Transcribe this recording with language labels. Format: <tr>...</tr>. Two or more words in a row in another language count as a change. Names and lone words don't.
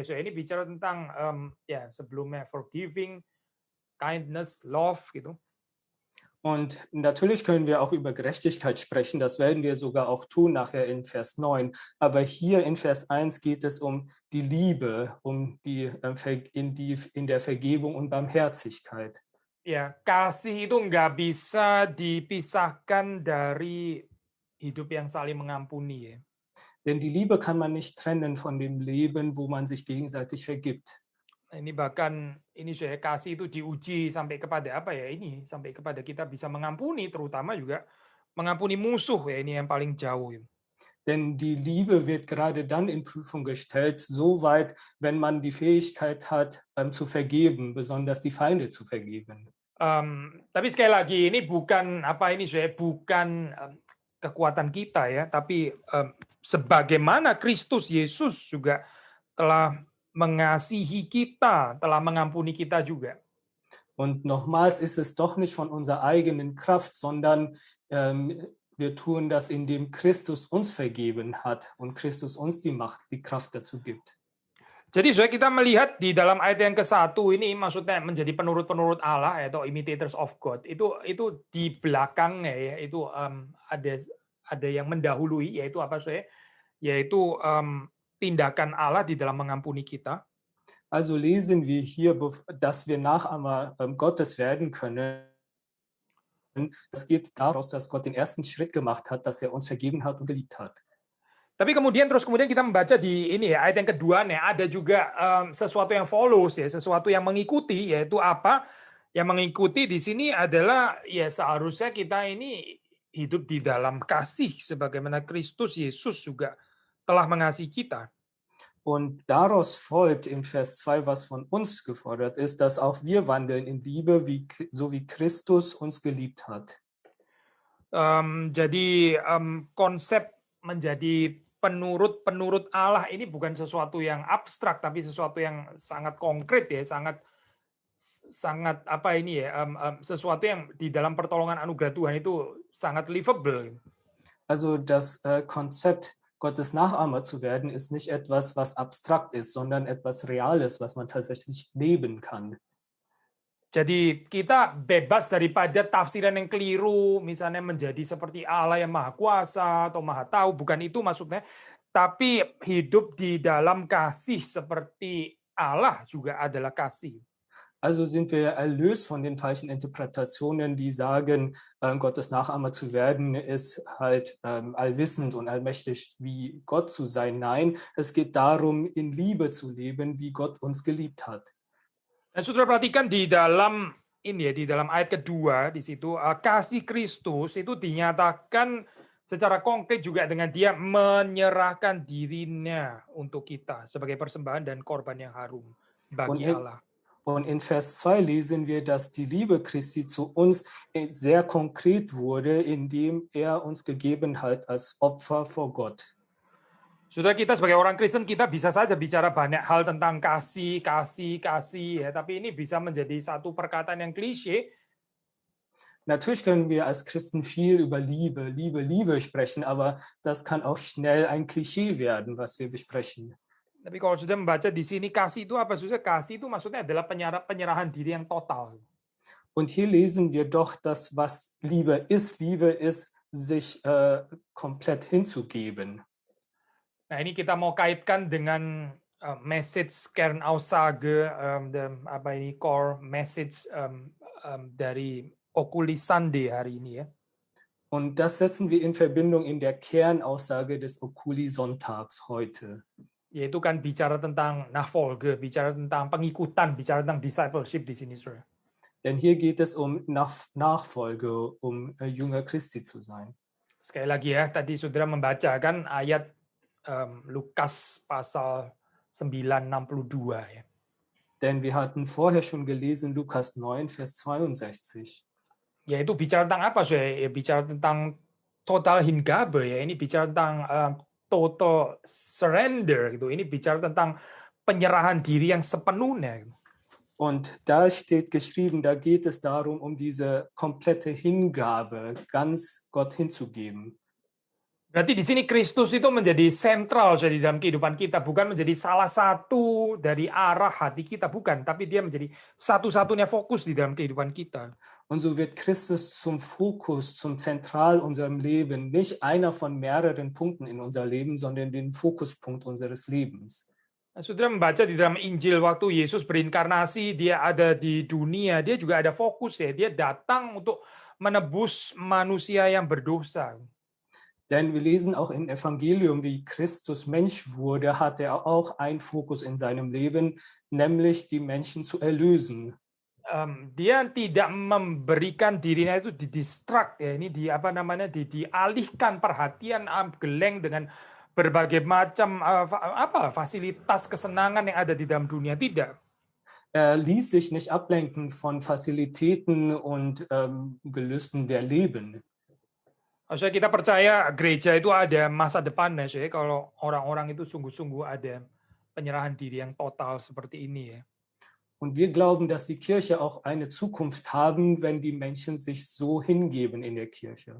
<id>So ini bicara tentang ya sebelumnya</id> <en>forgiving, kindness, love</en> <id>gitu.</id> <de>Und natürlich können wir auch über Gerechtigkeit sprechen, das werden wir sogar auch tun nachher in Vers 9. Aber hier in Vers 1 geht es um die Liebe, um in der Vergebung und Barmherzigkeit.</de> <id>Ya, kasih itu nggak bisa dipisahkan dari hidup yang saling mengampuni ya.</id> <de>Denn die Liebe kann man nicht trennen von dem Leben, wo man sich gegenseitig vergibt.</de> <id>Ini bahkan ini saya kasih itu diuji sampai kepada apa ya, ini sampai kepada kita bisa mengampuni, terutama juga mengampuni musuh ya, ini yang paling jauh.</id> <de>Denn die Liebe wird gerade dann in Prüfung gestellt, soweit, wenn man die Fähigkeit hat, zu vergeben, besonders die Feinde zu vergeben.</de> <id>Tapi sekali lagi ini bukan apa ini saya bukan kekuatan kita ya, tapi sebagaimana Kristus Yesus juga telah mengasihi kita, telah mengampuni kita juga.</id> <de>Und nochmals ist es doch nicht von unserer eigenen Kraft, sondern wir tun das, indem Christus uns vergeben hat und Christus uns die Macht, die Kraft dazu gibt.</de> <id>Jadi kita melihat di dalam ayat yang ke-1 ini maksudnya menjadi penurut-penurut Allah atau</id> <en>imitators of God.</en> <id>Itu di belakangnya ya, itu ada yang mendahului yaitu apa saya? Yaitu tindakan Allah di dalam mengampuni kita.</id> <de>Also lesen wir hier, dass wir Nachahmer Gottes werden können. Das geht daraus, dass Gott den ersten Schritt gemacht hat, dass er uns vergeben hat und geliebt hat.</de> <id>Tapi kemudian kita membaca di ini ya, ayat yang kedua nih ada juga sesuatu yang follows ya, sesuatu yang mengikuti, yaitu apa? Yang mengikuti di sini adalah ya seharusnya kita ini hidup di dalam kasih sebagaimana Kristus Yesus juga telah mengasihi kita.</id> <de>Und daraus folgt in Vers 2, was von uns gefordert ist, dass auch wir wandeln in Liebe, so wie Christus uns geliebt hat.</de> <id>Jadi konsep menjadi penurut Allah ini bukan sesuatu yang abstrak, tapi sesuatu yang sangat konkret ya, sangat apa ini ya, sesuatu yang di dalam pertolongan anugerah Tuhan itu sangat livable.</id> <de>Also das Konzept, Gottes Nachahmer zu werden, ist nicht etwas, was abstrakt ist, sondern etwas Reales, was man tatsächlich leben kann.</de> <id>Jadi kita bebas daripada tafsiran yang keliru, misalnya menjadi seperti Allah yang maha kuasa atau maha tahu, bukan itu maksudnya. Tapi hidup di dalam kasih seperti Allah juga adalah kasih.</id> <de>Also sind wir erlöst von den falschen Interpretationen, die sagen, Gottes Nachahmer zu werden, ist halt allwissend und allmächtig wie Gott zu sein. Nein, es geht darum, in Liebe zu leben, wie Gott uns geliebt hat.</de> <id>Dan saudara perhatikan di dalam ini ya, di dalam ayat kedua di situ kasih Kristus itu dinyatakan secara konkret juga dengan dia menyerahkan dirinya untuk kita sebagai persembahan dan korban yang harum bagi Allah.</id> <de>Und in Vers 2 lesen wir, dass die Liebe Christi zu uns sehr konkret wurde, indem er uns gegeben hat als Opfer vor Gott.</de> <id>Sudah kita sebagai orang Kristen kita bisa saja bicara banyak hal tentang kasih ya, tapi ini bisa menjadi satu perkataan yang klise.</id> <de>Natürlich können wir als Christen viel über Liebe sprechen, aber das kann auch schnell ein Klischee werden, was wir besprechen.</de> <id>Tapi kalau sudah membaca di sini kasih itu apa? Sudah kasih itu maksudnya adalah penyerahan diri yang total.</id> <de>Und hier lesen wir doch, dass was Liebe ist, sich komplett hinzugeben.</de> <id>Nah, ini kita mau kaitkan dengan message Kernaussage,</id> <en>core message</en> <id>dari Oculi Sunday hari ini ya.</id> <de>Und das setzen wir in Verbindung in der Kernaussage des Oculi Sonntags heute.</de> <id>Yaitu kan bicara tentang Nachfolge, bicara tentang pengikutan, bicara tentang discipleship di sini, Saudara.</id> <de>Denn hier geht es um Nachfolge, um Jünger Christi zu sein.</de> <id>Sekali lagi ya, tadi Saudara membacakan ayat Lukas pasal 9:62 ya.</id> <de>Denn wir hatten vorher schon gelesen Lukas 9 Vers 62.</de> <id>Yaitu bicara tentang apa, Saudara? Ya, bicara tentang</id> <de>total Hingabe</de> <id>ya. Ini bicara tentang</id> <en>total surrender</en> <id>gitu. Ini bicara tentang penyerahan diri yang sepenuhnya.</id> <de>Und da steht geschrieben, da geht es darum, um diese komplette Hingabe, ganz Gott hinzugeben.</de> <id>Berarti di sini Kristus itu menjadi sentral di dalam kehidupan kita, bukan menjadi salah satu dari arah hati kita, bukan, tapi dia menjadi satu-satunya fokus di dalam kehidupan kita.</id> <de>Und so wird Christus zum Fokus, zum Zentral unserem Leben, nicht einer von mehreren Punkten in unser Leben, sondern den Fokuspunkt unseres Lebens.</de> <id>Saudara membaca di dalam Injil waktu Yesus berinkarnasi, dia ada di dunia, dia juga ada fokus ya, dia datang untuk menebus manusia yang berdosa.</id> <de>Denn wir lesen auch im Evangelium, wie Christus Mensch wurde, hat er auch einen Fokus in seinem Leben, nämlich die Menschen zu erlösen.</de> <id>Dia tidak memberikan dirinya itu didistract ya, ini dialihkan perhatian geleng dengan berbagai macam fasilitas kesenangan yang ada di dalam dunia, tidak.</id> <de>Er ließ sich nicht ablenken von Facilitäten und Gelüsten der Leben.</de> <id>Maksudnya kita percaya gereja itu ada masa depannya, ya, kalau orang-orang itu sungguh-sungguh ada penyerahan diri yang total seperti ini ya.</id> <de>Und wir glauben, dass die Kirche auch eine Zukunft haben, wenn die Menschen sich so hingeben in der Kirche.</de>